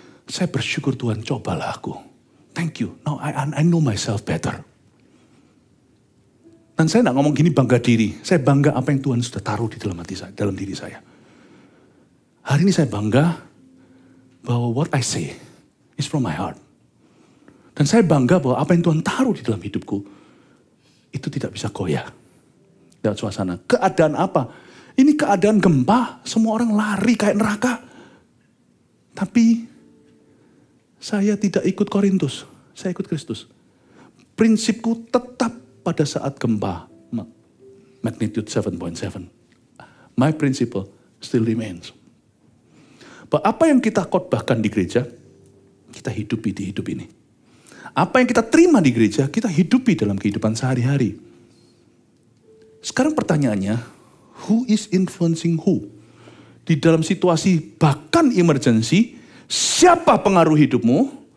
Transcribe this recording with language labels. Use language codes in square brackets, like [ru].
[id] Saya bersyukur Tuhan, cobalah aku. [en] Thank you, now I know myself better. [id] Dan saya gak ngomong gini bangga diri, saya bangga apa yang Tuhan sudah taruh di dalam hati saya, dalam diri saya. Hari ini saya bangga bahwa [en] what I say is from my heart. [id] Dan saya bangga bahwa apa yang Tuhan taruh di dalam hidupku, itu tidak bisa goyah. Dalam suasana, keadaan apa? Ini keadaan gempa, semua orang lari kayak neraka. Tapi, saya tidak ikut Korintus, saya ikut Kristus. Prinsipku tetap pada saat gempa, magnitude 7.7. [en] My principle still remains. [id] Bahwa apa yang kita khotbahkan di gereja, kita hidupi di hidup ini. Apa yang kita terima di gereja, kita hidupi dalam kehidupan sehari-hari. Sekarang pertanyaannya, [en] who is influencing who? [id] Di dalam situasi bahkan emergency, siapa pengaruh hidupmu?